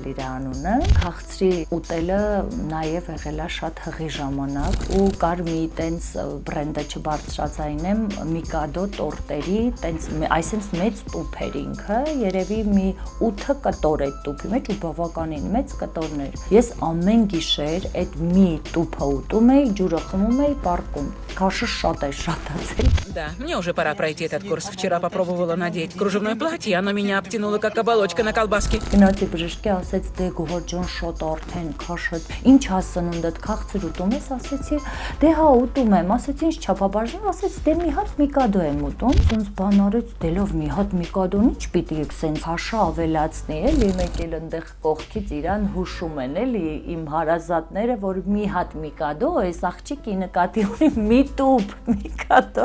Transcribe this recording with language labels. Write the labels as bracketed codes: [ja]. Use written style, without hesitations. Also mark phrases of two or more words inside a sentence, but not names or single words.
[hy] իր անունը։ Քաղցրի ուտելը նաև եղել է շատ հղի ժամանակ ու կար մի տենց բրենդը չբարձրացնեմ Միկադո տորտերի, տենց այսինքն մեծ տուփ էր ինքը, երևի մի 8 կտոր այդ տուփի մեջ ու բավականին մեծ կտորներ։ Ես ամեն գիշեր այդ մի տուփը ուտում էի, ջուրը խմում էի, պառկում։ Քաշը շատ է շատացել։ [ru] Да, мне уже пора пройти этот курс. Вчера попробовала надеть кружевное платье, оно меня обтянуло, как оболочка на колбаске. [hy] Գնացի բժշկի, ասեց դե Գոհարջան շատ արդեն քաշդ։ Ինչ հասնունդդ քաղցր ուտում ես, ասեցի, դե հա ուտում եմ, ասեցի ինչ չափաբաժան, ասեց դե մի հատ Միկադո եմ ուտում։ Սենց բան արեց, դելով մի հատ Միկադոն ինչ պիտի սենց հաշա ավելացնի, էլի մեկ էլ այնտեղ կողքից իրան հուշում են, էլի իմ հարազատները, որ մի հատ Միկադո այս աղջիկի նկատի ունի մի տուփ, մի կատո։